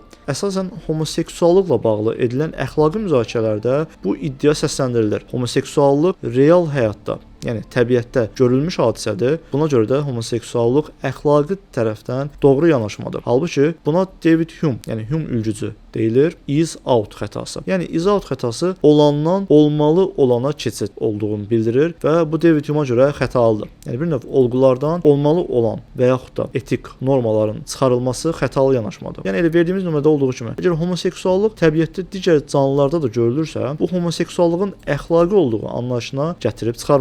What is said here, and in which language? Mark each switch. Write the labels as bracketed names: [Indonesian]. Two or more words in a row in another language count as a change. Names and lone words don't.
[Azerbaijani] Əsasən homoseksuallıqla bağlı edilən əxlaqi müzakirələrdə bu iddia səsləndirilir. Homoseksuallıq real həyatda, yəni təbiətdə görülmüş hadisədir. Buna görə də homoseksuallıq əxlaqi tərəfdən doğru yanaşmadır. Halbuki buna David Hume, yəni Hume ülgücü deyilir, [English] is out [Azerbaijani] xətası. Yəni [English] is out [Azerbaijani] xətası olandan olmalı olana keçid olduğunu bildirir və bu David Hume'a görə xətalıdır. Yəni bir növ olgulardan olmalı olan və yaxud da etik normaların çıxarılması xətalı yanaşmadır. Yəni elə verdiyimiz nümunədə olduğu kimi, əgər homoseksuallıq təbiətdə digər canlılarda da görülürsə, bu homoseksuallığın əxlaqi olduğu anlayışına gətirib çıxarmır.